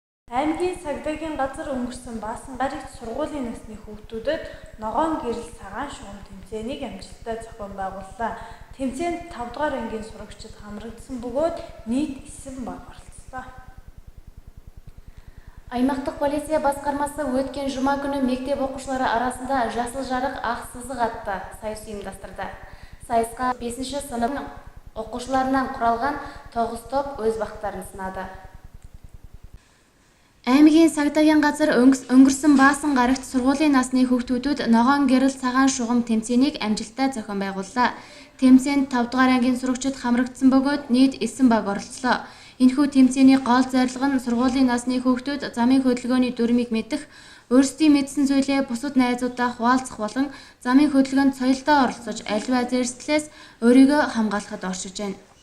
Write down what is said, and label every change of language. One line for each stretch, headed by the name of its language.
Mongolian: Аймгийн цагдаагийн газар өнгөрсөн баасан гарагт сургуулийн насны хүүхдүүдэд ногоон гэрэл цагаан шугам тэмцээнийг амжилттай зохион байгууллаа. Тэмцээнд 5 дугаар ангийн сурагчид хамрагдсан бөгөөд нийт 9 баг оролцлоо.
Kazakh: Аймақтық полиция басқармасы өткен жұма күні мектеп оқушылары арасында жасыл жарық ақ сызық атты сайыс ұйымдастырды. Сайысқа 5-ші сынып оқушыларынан құралған 9 топ өз бақтарын сынады.
Mongolian: Аймгийн цагдаагийн газар өнгөрсөн баасан гарагт сургуулийн насны хүүхдүүдэд ногоон гэрэл цагаан шугам тэмцээнийг амжилттай зохион байгууллаа. Тэмцээнд 5 дугаар ангийн сурагчид хамрагдсан бөгөөд нийт 9 баг оролцлоо. Энэхүү тэмцээний гол зорилго нь сургуулийн насны хүүхдүүд замын хөдөлгөөний дүрмийг мэдэх, өөрсдийн мэдсэн зүйлээ бусад найзуудаа хуваалцах болон замын хөдөлгөөнд соёлдоо оролцож аливаа зэрэслэлээс өөрийгөө хамгаалахад оршиж байна.